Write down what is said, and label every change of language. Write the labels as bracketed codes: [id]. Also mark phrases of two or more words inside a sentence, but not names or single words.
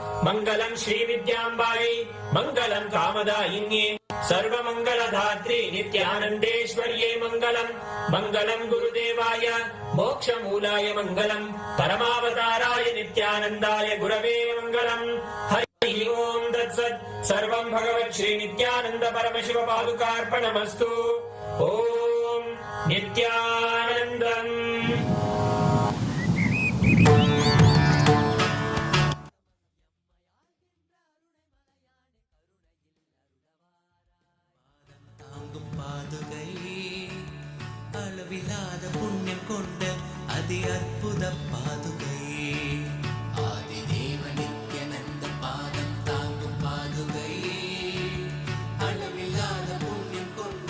[sa] मङ्गलम् श्रीविद्याम्बायै मङ्गलं कामदायिन्ये सर्वमङ्गलधात्रे नित्यानन्देश्वर्ये मङ्गलम् मङ्गलं गुरुदेवाय मोक्षमूलाय मङ्गलम् परमावताराय नित्यानन्दाय गुरवे मङ्गलम् हरि ओम् तत्सत् सर्वं भगवत् श्री नित्यानन्द परमशिव पादुकार्पणमस्तु ॐ नित्यानन्दम् [ta] பாதுகை அளவில்லாத புண்ணியம் கொண்ட அதி அற்புத பாதுகை ஆதி தேவ நித்யானந்த பாதம் தாங்கும் பாதுகை அளவில்லாத புண்ணியம் கொண்ட